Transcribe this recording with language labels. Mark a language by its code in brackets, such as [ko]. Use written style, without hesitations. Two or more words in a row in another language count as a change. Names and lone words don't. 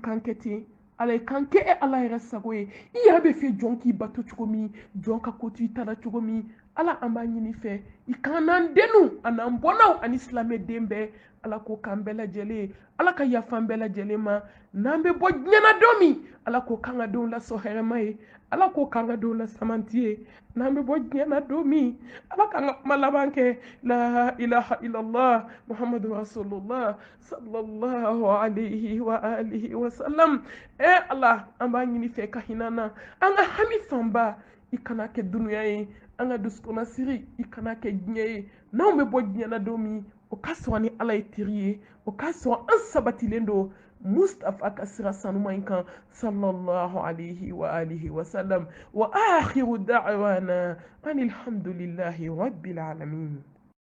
[bm] kan kɛ ten ala i kan kɛ ala yɛrɛ sago ye i yɛrɛ bɛ fɛ jɔn k'i bato cogo min jɔn ka ko to i ta la cogo min ala an b'a ɲini fɛ i kan n'an dennu a n'an bɔnnaw ani silamɛden bɛɛ ala k'o k'an bɛɛ lajɛlen ye ala ka yafa an bɛɛ lajɛlen ma n'an bɛ bɔ diɲɛna don min ala k'o k'an ka denw lasɔn hɛrɛma ye ala k'o k'an ka denw la samanti ye n'an bɛ bɔ diɲɛna don min ala k'an ka kuma laban kɛ [ar] لا إله إلا الله محمد رسول الله صلى الله عليه وعلى آله وسلم [bm] ala an b'a ɲini fɛ ka hinɛ na an ka hami fanba i kana kɛ dunuya ye an ka dusukuna siri i kana kɛ diɲɛ ye n'anw bɛ bɔ diɲɛna don min o ka sɔrɔ ni ala ye teri ye o ka sɔrɔ an sabatilen don mustafa ka sira sanuma in kan [ar] صلى الله عليه وعلى آله وسلم وآخر دعوانا أن الحمد لله رب العالمين